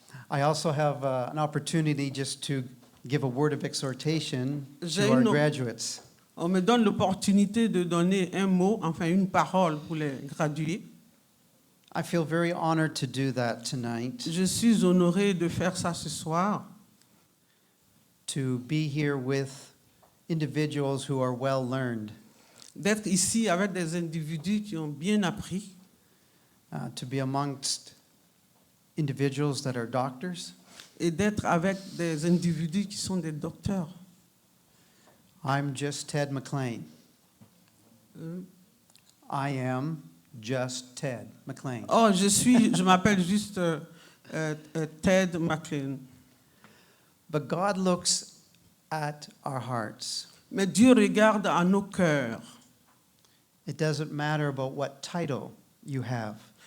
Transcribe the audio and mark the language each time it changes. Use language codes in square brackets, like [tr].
[en] I also have an opportunity just to give a word of exhortation [fr] J'ai [en] to our [fr] une- [en] graduates. [fr] On me donne l'opportunité de donner un mot, enfin une parole pour les gradués. [en] I feel very honored to do that tonight, [fr] Je suis honoré de faire ça ce soir, [en] to be here with individuals who are well learned, [fr] d'être ici avec des individus qui ont bien appris, [en] to be amongst individuals that are doctors. [fr] et d'être avec des individus qui sont des docteurs. [en] I'm just Ted McLean. Euh, I am just Ted McLean. [fr] Oh, je m'appelle juste Ted McLean. [en] But God looks at our hearts. [fr] Mais Dieu regarde à nos cœurs. [en] It doesn't matter about what title you have.